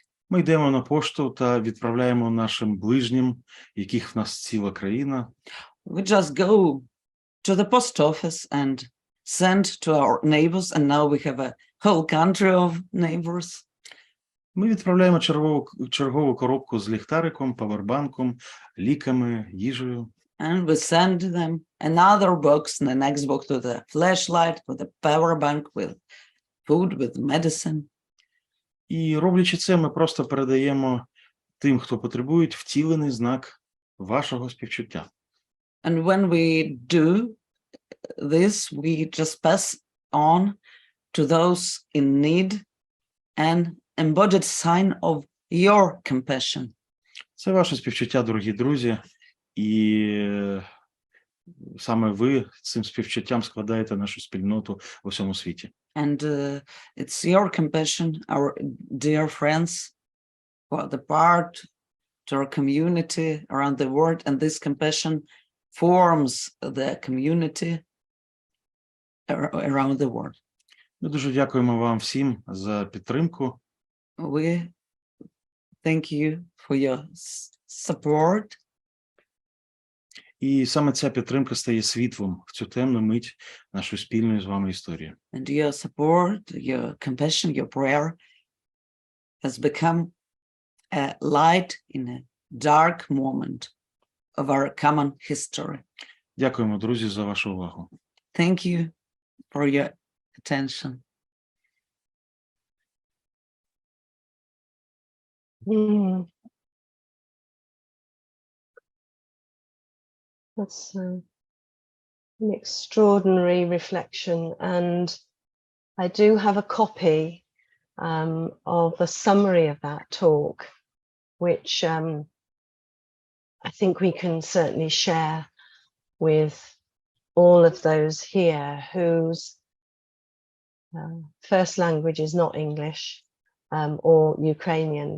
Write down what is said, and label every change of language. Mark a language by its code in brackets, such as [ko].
[uk] ми йдемо на пошту та відправляємо нашим ближнім, яких в нас ціла країна, [en] we just go to the post office and send to our neighbors, and now we have a whole country of neighbors. [uk] Ми відправляємо чергову коробку з ліхтариком, павербанком, ліками, їжею. [en] And we send them another box, and the next box with a flashlight, with a power bank, with food, with medicine. [uk] І роблячи це, ми просто передаємо тим, хто потребує, втілений знак вашого співчуття. [en] And when we do this, we just pass on to those in need an embodied sign of your compassion. [uk] Це ваше співчуття, дорогі друзі, і саме ви цим співчуттям складаєте нашу спільноту в усьому світі. [en] And it's your compassion, our dear friends, who are the part to our community around the world, and this compassion forms the community around the world. [uk] Ми дуже дякуємо вам всім за підтримку. [en] We thank you for your support. [uk] І саме ця підтримка стає світлом в цю темну мить нашої спільної з вами історії. [en] And your support, your compassion, your prayer has become a light in a dark moment of our common history. [uk] Дякуємо, друзі, за вашу увагу. [en] Thank you for your attention. That's an extraordinary reflection, and I do have a copy of a summary of that talk, which I think we can certainly share with all of those here whose first language is not English or Ukrainian.